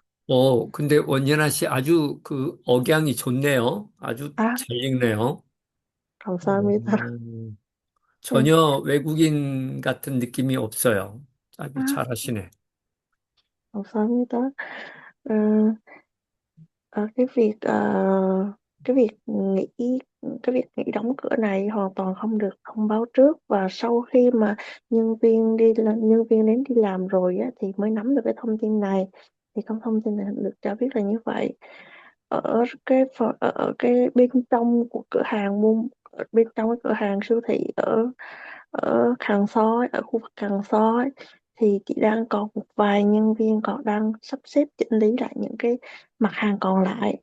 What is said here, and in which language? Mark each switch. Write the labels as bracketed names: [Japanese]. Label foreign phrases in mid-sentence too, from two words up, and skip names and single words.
[Korean] 근데 원예나 씨 아주 그 억양이 좋네요. 아주 아, 잘 읽네요. 감사합니다. 네, 전혀 외국인 같은 느낌이 없어요. 아주 아, 잘하시네. 감사합니다. 음, [Vietnamese] cái việc cái việc nghỉ cái việc nghỉ đóng cửa này hoàn toàn không được thông báo trước, và sau khi mà nhân viên đến đi làm rồi á, thì mới nắm được cái thông tin này. Thì không, thông tin này được cho biết là như vậy. Ở cái bên trong của cửa hàng ở bên trong cái cửa hàng siêu thị ở ở Hàng Xói, ở khu vực Hàng Xói, thì chị đang còn một vài nhân viên còn đang sắp xếp chỉnh lý lại những cái mặt hàng còn lại.